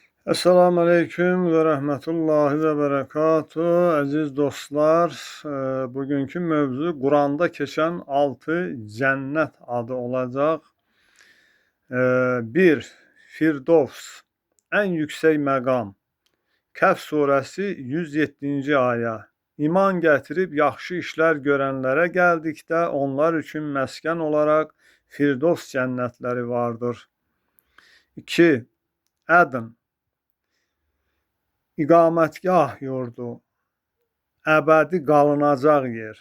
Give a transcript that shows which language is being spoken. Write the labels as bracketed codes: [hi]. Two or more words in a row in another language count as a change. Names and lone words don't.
[ar] السلام عليكم ورحمة الله وبركاته. [az] Aziz dostlar, bugünkü mövzu Kur'an'da keçen 6 cennet adı olacak. 1. Firdevs, en yüksek məqam. Kəhf suresi 107. aya. İman gətirib yaxşı işlər görənlərə gəldikdə onlar üçün məskən olaraq Firdevs cənnətləri vardır. 2. Ədn, İqamətgah yurdu, əbədi qalınacaq yer.